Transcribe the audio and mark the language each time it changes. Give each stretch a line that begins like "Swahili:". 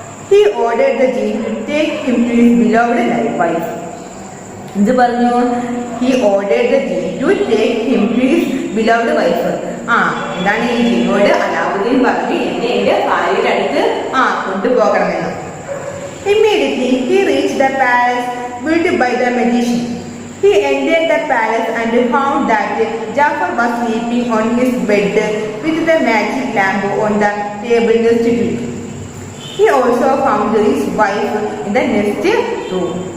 English: He ordered the jinn to take him to his beloved wife.
Malayalam: എന്ത് പറഞ്ഞു?
English: He ordered the jinn to take him to his beloved wife.
Malayalam: എന്താണ് ഈ ജീനോട് അലാവുദ്ദീൻ പറഞ്ഞു എന്നെ എന്റെ ഭാര്യയുടെ അടുത്ത് കൊണ്ടുപോകണമെന്ന്.
English: Immediately he reached the palace built by the magician. He entered the palace and found that Jafar was sleeping on his bed with the magic lamp on the table next to him. He also found his wife in the next room.